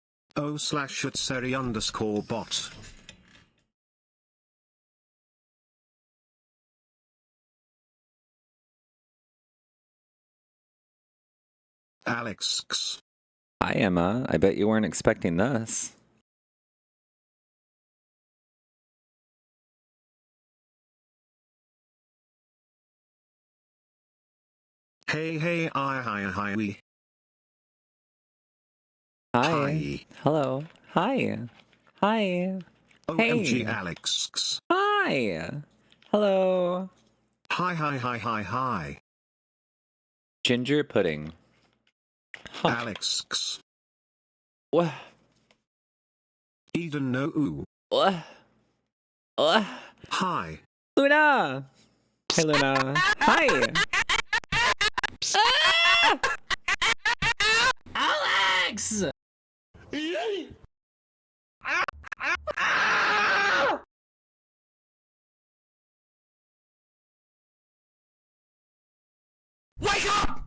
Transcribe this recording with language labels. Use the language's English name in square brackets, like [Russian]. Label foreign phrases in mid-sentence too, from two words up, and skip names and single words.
[English] o/@seri_bot. Alex. Hi, Emma. I bet you weren't expecting this. Hey, hi. Hi. Hello. Hi. Hi. OMG, Hey. Alex. Hi. Hello. Hi. Ginger pudding. Huh. Alex. What? Eden no ooh. What? Hi. Luna. Hey, Luna. Hi. Alex! Wake up!